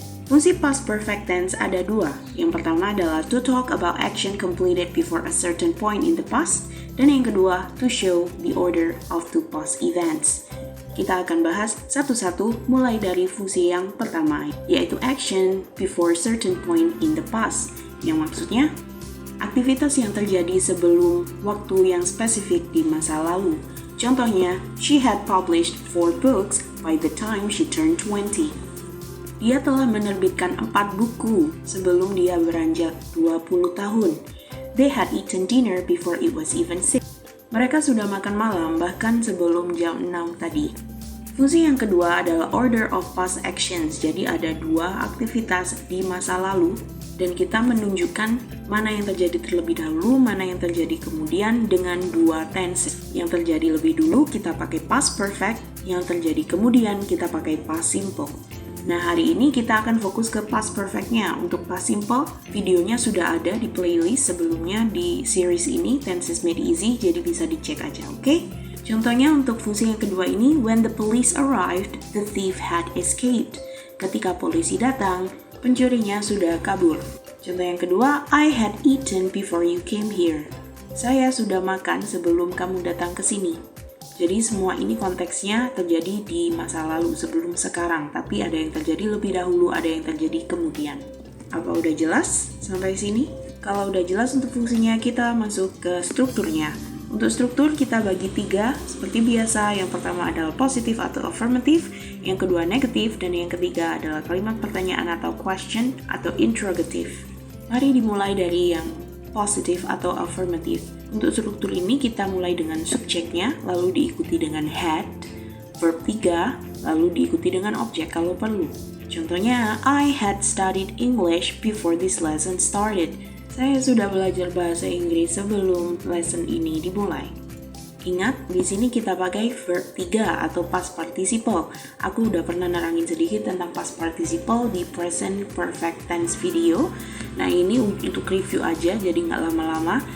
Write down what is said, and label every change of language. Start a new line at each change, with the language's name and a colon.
Indonesian: Fungsi past perfect tense ada 2. Yang pertama adalah
English: to talk about action completed before a certain point in the past,
Indonesian: dan yang kedua
English: to show the order of two past events.
Indonesian: Kita akan bahas satu-satu mulai dari fungsi yang pertama, yaitu
English: action before certain point in the past,
Indonesian: yang maksudnya aktivitas yang terjadi sebelum waktu yang spesifik di masa lalu. Contohnya,
English: she had published 4 books by the time she turned 20.
Indonesian: Dia telah menerbitkan 4 buku sebelum dia beranjak 20 tahun.
English: They had eaten dinner before it was even 6.
Indonesian: Mereka sudah makan malam bahkan sebelum jam 6 tadi. Fungsi yang kedua adalah
English: order of past actions.
Indonesian: Jadi ada 2 aktivitas di masa lalu dan kita menunjukkan mana yang terjadi terlebih dahulu, mana yang terjadi kemudian dengan 2 tense. Yang terjadi lebih dulu kita pakai past perfect, yang terjadi kemudian kita pakai past simple. Nah, hari ini kita akan fokus ke past perfect-nya. Untuk past simple, videonya sudah ada di playlist sebelumnya di series ini, Tenses Made Easy, jadi bisa dicek aja, oke? Contohnya untuk fungsi yang kedua ini,
English: when the police arrived, the thief had escaped.
Indonesian: Ketika polisi datang, pencurinya sudah kabur. Contoh yang kedua,
English: I had eaten before you came here.
Indonesian: Saya sudah makan sebelum kamu datang ke sini. Jadi semua ini konteksnya terjadi di masa lalu sebelum sekarang, tapi ada yang terjadi lebih dahulu, ada yang terjadi kemudian. Apa udah jelas sampai sini? Kalau udah jelas untuk fungsinya, kita masuk ke strukturnya. Untuk struktur kita bagi 3 seperti biasa. Yang pertama adalah positif atau affirmative, yang kedua negatif, dan yang ketiga adalah kalimat pertanyaan atau question atau interrogative. Mari dimulai dari yang positif atau affirmative. Untuk struktur ini kita mulai dengan subjeknya, lalu diikuti dengan had, verb 3, lalu diikuti dengan objek kalau perlu. Contohnya,
English: I had studied English before this lesson started.
Indonesian: Saya sudah belajar bahasa Inggris sebelum lesson ini dimulai. Ingat, di sini kita pakai verb 3 atau past participle. Aku udah pernah nerangin sedikit tentang past participle di present perfect tense video. Nah, ini untuk review aja, jadi nggak lama-lama.